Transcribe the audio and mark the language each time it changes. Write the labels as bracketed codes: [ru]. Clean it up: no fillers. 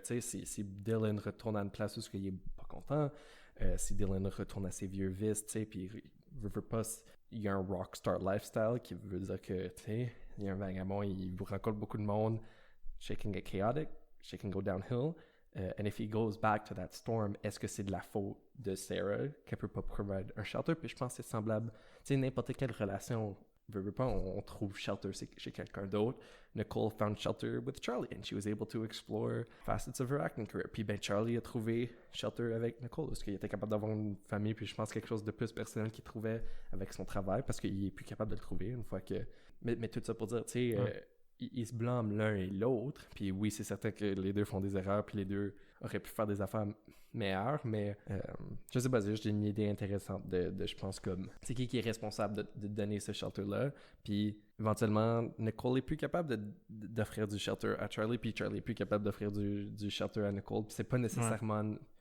[fr] Tu sais, si Dylan retourne à une place où il est pas content, si Dylan retourne à ses vieux vices, tu sais, puis il y a un rockstar lifestyle qui veut dire que, tu sais, il y a un vagabond, il rencontre beaucoup de monde, [en] shit can get chaotic, shit can go downhill, and if he goes back to that storm, [fr] est-ce que c'est de la faute de Sarah qu'elle peut pas provide un shelter? Puis je pense que c'est semblable, tu sais, n'importe quelle relation, on trouve shelter chez quelqu'un d'autre. [en] Nicole found shelter with Charlie and she was able to explore facets of her acting career. [fr] Puis ben Charlie a trouvé shelter avec Nicole parce qu'il était capable d'avoir une famille, puis je pense quelque chose de plus personnel qu'il trouvait avec son travail parce qu'il est plus capable de le trouver une fois que... Mais tout ça pour dire, tu sais, ils se blâment l'un et l'autre. Puis oui, c'est certain que les deux font des erreurs, puis les deux auraient pu faire des affaires meilleures, mais je sais pas, c'est juste une idée intéressante de je pense, comme c'est qui est responsable de donner ce shelter-là, puis éventuellement, Nicole est plus capable d'offrir du shelter à Charlie, puis Charlie est plus capable d'offrir du shelter à Nicole, puis c'est pas nécessairement